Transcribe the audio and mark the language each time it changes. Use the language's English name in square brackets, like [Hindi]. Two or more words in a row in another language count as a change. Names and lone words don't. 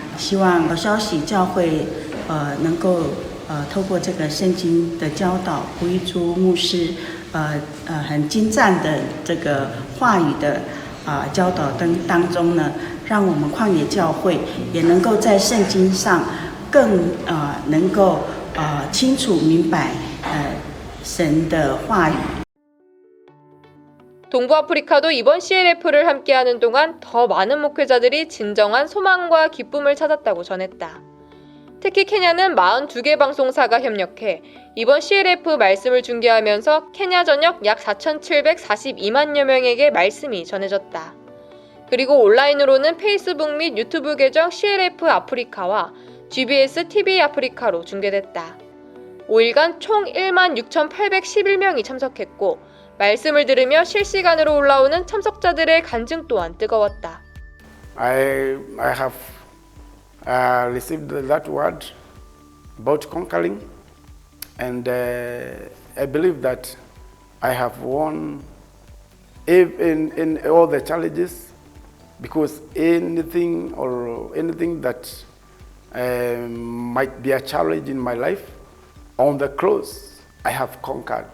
[Chinese] 希望好消息教会能够透过这个圣经的教导，胡一珠牧师很精湛的这个话语的教导当中呢，让我们旷野教会也能够在圣经上更能够清楚明白神的话语。 [Korean] 동부 아프리카도 이번 CLF를 함께하는 동안 더 많은 목회자들이 진정한 소망과 기쁨을 찾았다고 전했다. 특히 케냐는 42개 방송사가 협력해 이번 CLF 말씀을 중계하면서 케냐 전역 약 4,742만여 명에게 말씀이 전해졌다. 그리고 온라인으로는 페이스북 및 유튜브 계정 CLF 아프리카와 GBS TV 아프리카로 중계됐다. 5일간 총 16,811명이 참석했고 말씀을 들으며 실시간으로 올라오는 참석자들의 간증 또한 뜨거웠다. [English] I have received that word about conquering, and I believe that I have won in all the challenges, because anything that might be a challenge in my life, on the cross I have conquered.